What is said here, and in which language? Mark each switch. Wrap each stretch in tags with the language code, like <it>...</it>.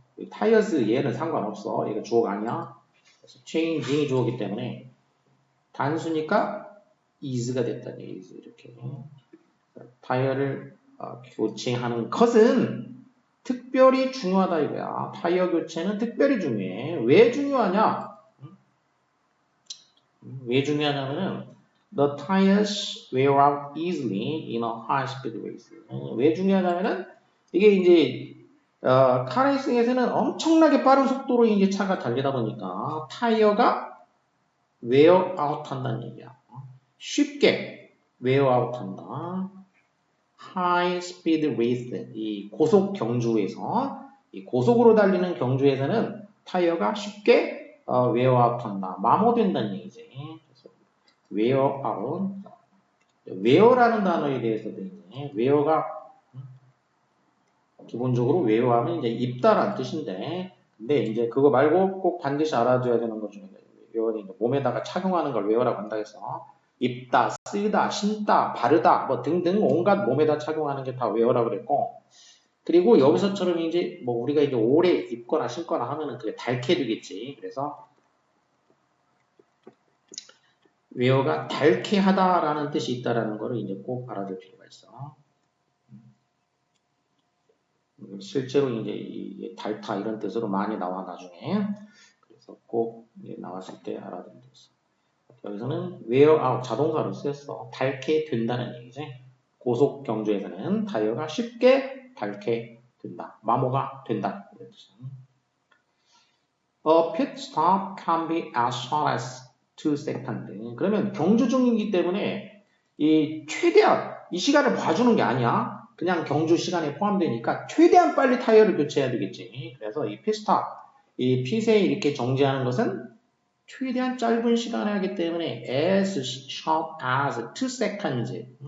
<ko>타이어스 얘는 상관없어. 얘가 주어가 아니야. 그래서 changing이 주어기 때문에 단수니까 is가 됐다는 얘기지. 이렇게 타이어를 교체하는 것은 특별히 중요하다 이거야. 타이어 교체는 특별히 중요해. 왜 중요하냐? 왜 중요하냐면은</ko> <en>the tires wear out easily in a high-speed race.</en> <ko>왜 중요하냐면은 이게 이제 카레이싱에서는 엄청나게 빠른 속도로 이제 차가 달리다 보니까 타이어가 wear out 한다는 얘기야. 쉽게 wear out 한다.</ko> <en>high speed race,</en> <ko>이 고속 경주에서, 이 고속으로 달리는 경주에서는 타이어가 쉽게 wear out 한다. 마모된다는 얘기지. 그래서 wear out. wear라는 단어에 대해서도 이제 wear가 기본적으로 wear하면 이제 입다라는 뜻인데, 근데 이제 그거 말고 꼭 반드시 알아둬야 되는 것 중에 wear이 몸에다가 착용하는 걸 wear라고 한다 해서 입다, 쓰다, 신다, 바르다, 뭐 등등 온갖 몸에다 착용하는 게 다 wear라고 그랬고, 그리고 여기서처럼 이제 뭐 우리가 이제 오래 입거나 신거나 하면은 그게 닳게 되겠지. 그래서 wear가 닳게 하다라는 뜻이 있다라는 거를 이제 꼭 알아둘 필요가 있어. 실제로 이제 이 닳다 이런 뜻으로 많이 나와 나중에. 그래서 꼭 나왔을 때 알아두면 되겠어. 여기서는 wear out 자동사로 쓰였어. 닳게 된다는 얘기지. 고속 경주에서는 타이어가 쉽게 닳게 된다. 마모가 된다. 이런 뜻이야.</ko> <en>A pit stop can be as short as 2 seconds.</en> <ko>그러면 경주 중이기 때문에 이 최대한 이 시간을 봐주는 게 아니야. 그냥 경주 시간에 포함되니까 최대한 빨리 타이어를 교체해야 되겠지. 그래서 이 pitstop, 이 pit에 이렇게 정지하는 것은 최대한 짧은 시간에 하기 때문에</ko> <en>as short as 2 seconds.</en>